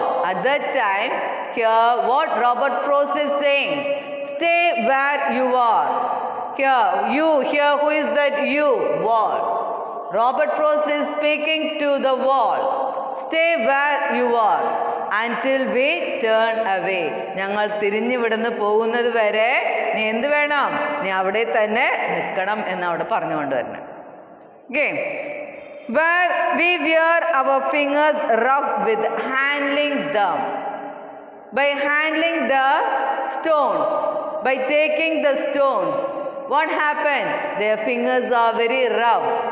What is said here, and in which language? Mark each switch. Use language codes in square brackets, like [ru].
[en] At that time, here what Robert Frost is saying, stay where you are. Here who is that you? Wall. Robert Frost is speaking to the wall. Stay where you are until we turn away. [ml] ഞങ്ങൾ തിരിഞ്ഞിവിടുന്ന് പോകുന്നത് വരെ നീ എന്ത് വേണം? നീ അവിടെ തന്നെ നിൽക്കണം എന്ന് അവിടെ പറഞ്ഞുകൊണ്ട് തന്നെ. [en] Okay. Where we wear our fingers rough with handling them. By handling the stones, by taking the stones, what happened? Their fingers are very rough.